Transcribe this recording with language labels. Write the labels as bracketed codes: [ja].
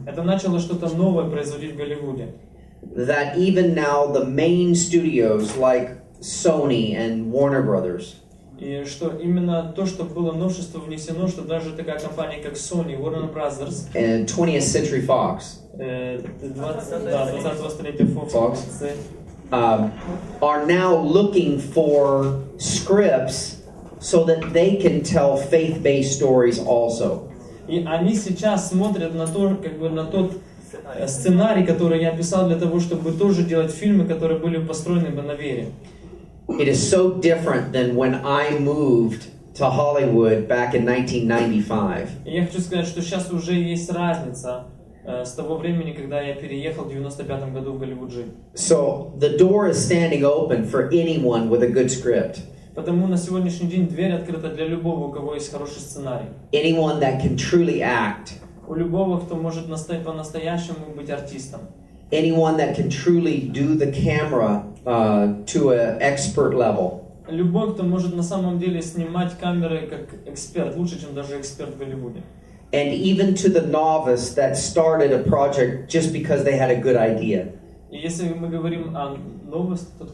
[ru] Это начало что-то новое производить в Голливуде. [en] That even now the main studios like Sony and Warner Brothers. [ru] И что именно то, что было новшество внесено, что даже такая компания, как Sony, Warner Brothers, [en] and 20th Century Fox. [ru] 20-го столетия Fox. [en] Are now looking for scripts so that they can tell faith-based stories also. [ru] И они сейчас смотрят на то, как бы на тот сценарий, который я писал для того, чтобы тоже делать фильмы, которые были построены бы на вере. [en] It is so different than when I moved to Hollywood back in 1995. [ru] И я хочу сказать, что сейчас уже есть разница с того времени, когда я переехал в 95 году в Голливуд жить. [en] So the door is standing open for anyone with a good script. [ru] Потому на сегодняшний день дверь открыта для любого, у кого есть хороший сценарий. [en] Anyone that can truly act. [ru] У любого, кто может по-настоящему быть артистом. [en] Anyone that can truly do the camera to an expert level. [ru] Любой, кто может на самом деле снимать камеры как эксперт, лучше, чем даже эксперт в Голливуде. [en] And even to the novice that started a project just because they had a good idea. [ru] И если мы говорим о новости,